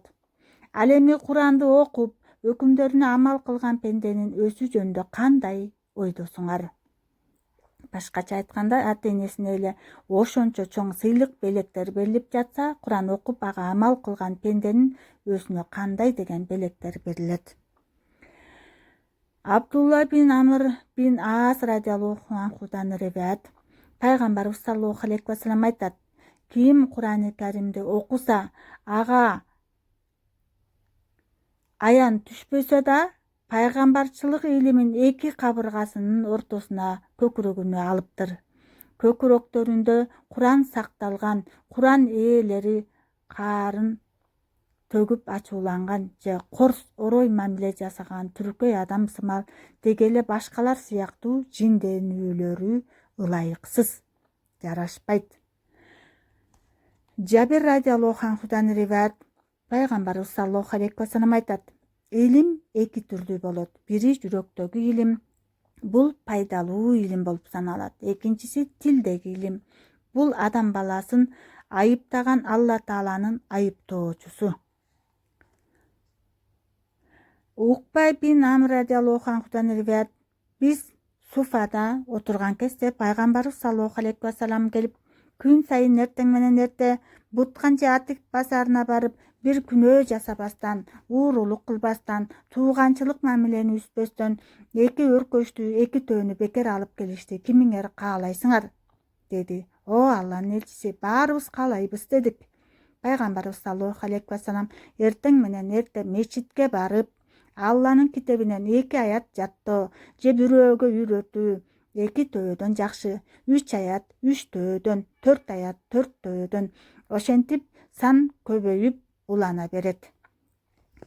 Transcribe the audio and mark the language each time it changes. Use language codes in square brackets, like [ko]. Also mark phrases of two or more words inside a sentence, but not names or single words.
[ky] Ал эми Куранды окуп, өкүмдөрүнө амал кылган пенденин өзү жөнүндө кандай ойдосуңар? Башкача айтканда, ата-энесине эле ошончо чоң сыйлык белектер берилип жатса, Куран окуп ага амал кылган пенденин өзүнө кандай деген белектер берилет? Абдулла бин Амр бин Аас радиаллаху анхудан риваят Пайгамбарыбыз [ar] صلى الله عليه وسلم [ky] айтат: Ким Курани Каримди окуса, ага аян түшпөсө да, пайгамбарчылык илимин 2 кабыргасынын ортосуна көкүрөгүнө алыптыр. Көкүрөктөрүндө Куран сакталган, Куран ээлери каарын төгүп ачууланган же корс орой мамиле жасаган түркөй адам сымал дегеле башкалар сыяктуу жинденүүлөрү ылайыксыз, жарашпайт. Жабир радиаллаху анхудан риваят Пайгамбарыбыз [ar] صلى الله عليه وسلم [ky] айтат: Илим 2 түрдүү болот. Бири жүрөктөгү илим, бул пайдалуу илим болуп саналат. Экинчиси тилдеги илим. Бул адам баласын айыптаган Алла Тааланын айыптоочусу. Укбай бин Амр радиаллаху анхудан риваят биз Суфада отурган кезде Пайгамбарыбыз [ar] صلى الله عليه وسلم [ky] келип, күн сайын эртең менен эрте Буткан же Атик базарына барып, бир күнөө жасабастан, уурулук кылбастан, тууганчылык мамилени үзбөстөн 2 өркөчтү, 2 төөнү бекер алып келишти. Кимиңер каалайсыңар? Деди. О Алланын элчиси, баарыбыз каалайбыз дедик. Пайгамбарыбыз [ar] صلى الله عليه وسلم [ky] эртең менен эрте мечитке барып, Алланын китебинен 2 аят жаттоо же бирөөгө үйрөтүү 2 төөдөн жакшы, 3 аят 3 төөдөн, 4 аят 4 төөдөн. Ошентип сан көбөйүп улана берет.